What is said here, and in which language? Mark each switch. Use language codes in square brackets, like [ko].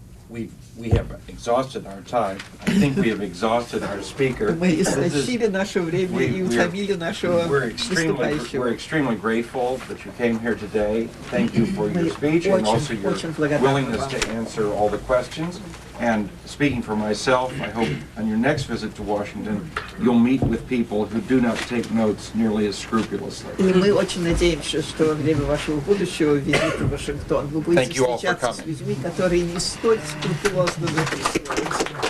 [en] We have exhausted our time. I think we have exhausted our speaker. [ru] Мы истощили наше время и утомили нашего выступающего. [en] We're extremely grateful that you came here today. Thank you for your speech and also your willingness to answer all the questions. And speaking for myself, I hope on your next visit to Washington, you'll meet with people who do not take notes nearly as scrupulously. [ru] И мы очень надеемся, что во время вашего будущего визита в Вашингтон вы будете встречаться с людьми, которые не столь скрупулезно записываются.